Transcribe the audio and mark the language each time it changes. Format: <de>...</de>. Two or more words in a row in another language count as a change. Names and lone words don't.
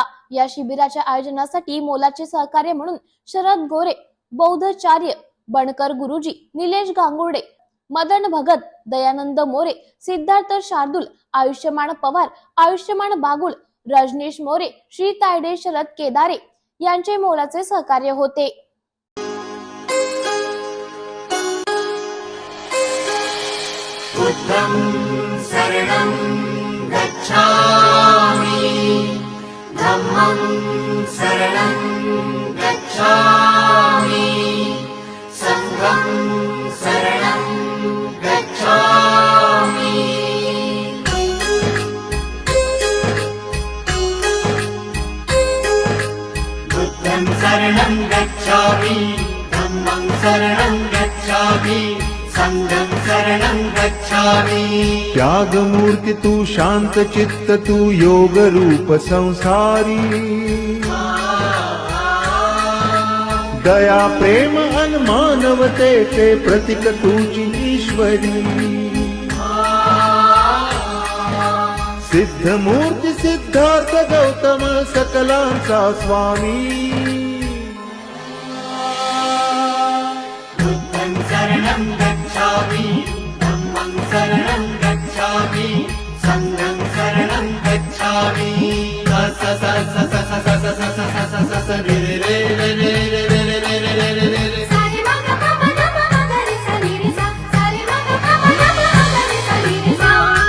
<mr>या शिबिराच्या आयोजनासाठी मोलाचे सहकार्य म्हणून शरद गोरे, बौद्धचार्य बनकर गुरुजी, निलेश गांगुर्डे, मदन भगत, दयानंद मोरे, सिद्धार्थ शार्दूल, आयुष्यमान पवार, आयुष्यमान बागुल, रजनीश मोरे, श्री तायडे, शरद केदारे यांचे मोलाचे सहकार्य होते।</mr> <pi>बुद्धं शरणं गच्छामि धम्मं शरणं गच्छामि संघं शरणं गच्छामि। बुद्धं शरणं गच्छामि धम्मं शरणं गच्छामि संघं शरणं गच्छामि।</pi> <mr>त्याग मूर्ति तू शांत चित्त तू योग रूप संसारी, दया प्रेम अन मानवतेचे प्रतीक तुझी ईश्वरी। सिद्ध मूर्ति सिद्धार्थ गौतम सकलांचा स्वामी।</mr> <pi>बुद्धं शरणं गच्छामि धम्मं शरणं गच्छामि संघं शरणं गच्छामि। स स स स स स स स स स स स रे रे रे रे रे रे रे रे रे रे रे रे। सारे मा ग प म ग म ग रे सा रे रे सा सारे मा ग प म ग म ग रे सा रे रे सा।</pi>